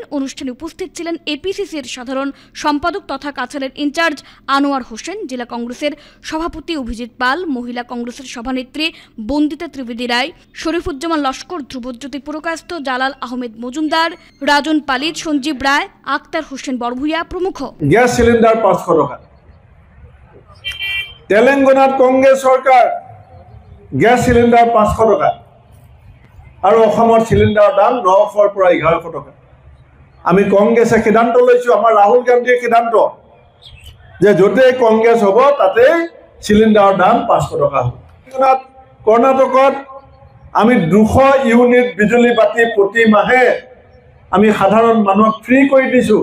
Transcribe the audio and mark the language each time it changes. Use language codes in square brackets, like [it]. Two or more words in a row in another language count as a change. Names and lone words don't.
[bn] অনুষ্ঠানে উপস্থিত ছিলেন এপিসিসির সাধারণ সম্পাদক তথা কাছাড়ের ইনচার্জ আনোয়ার হোসেন, জেলা কংগ্রেসের সভাপতি অভিজিৎ পাল, মহিলা কংগ্রেসের সভানেত্রী বন্দিতা ত্রিবেদী রায়, শরীফুজ্জামান লস্কর, ধ্রুবজ্যোতি পুরকায়স্থ, জালাল আহমেদ মজুমদার, রাজন পালিত, সঞ্জীব রায়, আক্তার হোসেন বড়ভূয়া প্রমুখ। [en] gas cylinder [bn] 500 টাকা। তেলেঙ্গানার কংগ্রেস সরকার [en] gas cylinder [bn] 500 টাকা [as] আৰু অসমৰ চিলিণ্ডাৰৰ দাম 900ৰ পৰা 1100 টকা। আমি কংগ্ৰেছে সিদ্ধান্ত লৈছোঁ, আমাৰ ৰাহুল গান্ধীৰ সিদ্ধান্ত যে য'তেই কংগ্ৰেছ হ'ব তাতেই চিলিণ্ডাৰৰ দাম 500 টকা হ'ব। কৰ্ণাটকত আমি 200 ইউনিট বিজুলী বাতি প্ৰতি মাহে আমি সাধাৰণ মানুহক ফ্ৰী কৰি দিছোঁ।